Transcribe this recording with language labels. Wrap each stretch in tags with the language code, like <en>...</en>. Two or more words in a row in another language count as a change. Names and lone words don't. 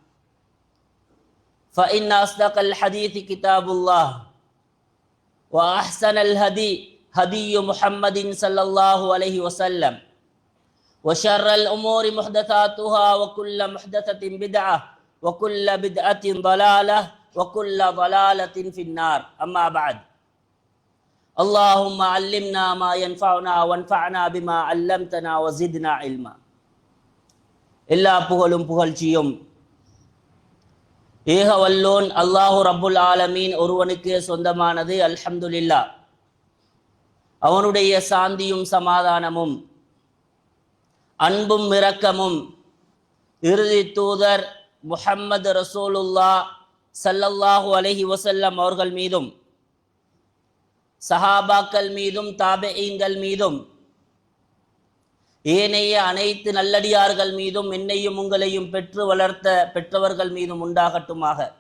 <ar>فإن أصدق الحديث كتاب الله وأحسن الهدي هدي محمد صلى الله عليه وسلم وشر الأمور محدثاتها وكل محدثة بدعة وكل بدعة ضلالة وكل ضلالة في النار. أما بعد. اللهم علمنا ما ينفعنا وانفعنا بما علمتنا وزدنا علما.</ar> <ta>எல்லா புகழும் புகழ்ச்சியும் ஏக வல்லோன்</ta> <ar>الله رب العالمين</ar> <ta>ஒருவனுக்கே சொந்தமானது. அல்ஹம்துலில்லாஹ். அவனுடைய சாந்தியும் சமாதானமும் அன்பும் இரக்கமும் இறுதி தூதர் முஹம்மது</ta> <ar>رسول الله صلى الله عليه وسلم</ar> <ta>அவர்கள் மீதும் சஹாபாக்கள் மீதும் தாபிஈன்கள் மீதும் ஏனைய அனைத்து நல்லடியார்கள் மீதும் என்னையும் உங்களையும் பெற்று வளர்த்த பெற்றவர்கள் மீதும் உண்டாகட்டுமாக.</ta>